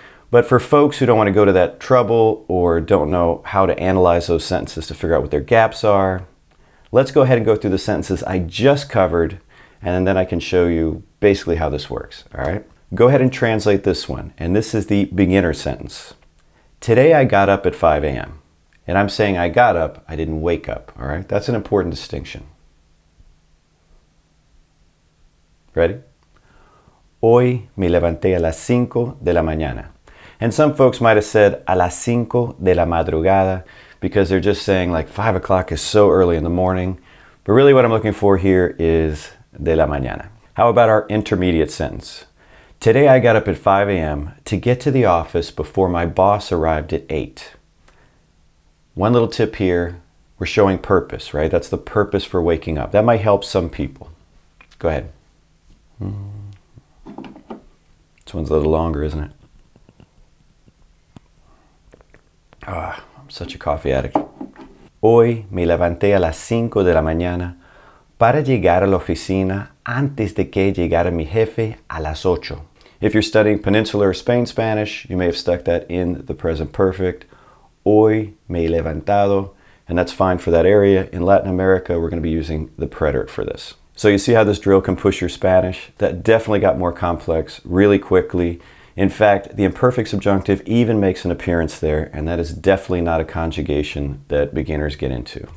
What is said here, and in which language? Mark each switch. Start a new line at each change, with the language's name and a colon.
English: But for folks who don't want to go to that trouble or don't know how to analyze those sentences to figure out what their gaps are, let's go ahead and go through the sentences I just covered, and then I can show you basically how this works, all right? Go ahead and translate this one, and this is the beginner sentence. Today I got up at 5 a.m. And I'm saying I got up, I didn't wake up, all right? That's an important distinction. Ready?
Spanish: Hoy me levanté a las 5 de la mañana.
English: And some folks might have said
Spanish: a las 5 de la madrugada
English: because they're just saying like 5 o'clock is so early in the morning. But really what I'm looking for here is
Spanish: de la mañana.
English: How about our intermediate sentence? Today I got up at 5 a.m. to get to the office before my boss arrived at 8. One little tip here, we're showing purpose, right? That's the purpose for waking up. That might help some people. Go ahead. This one's a little longer, isn't it? I'm such a coffee addict.
Spanish: Hoy me levanté a las 5 de la mañana para llegar a la oficina antes de que llegara mi jefe a las 8.
English: If you're studying Peninsular or Spain Spanish, you may have stuck that in the present perfect.
Spanish: Hoy me he levantado,
English: and that's fine for that area. In Latin America, we're going to be using the preterite for this. So you see how this drill can push your Spanish? That definitely got more complex really quickly. In fact, the imperfect subjunctive even makes an appearance there, and that is definitely not a conjugation that beginners get into.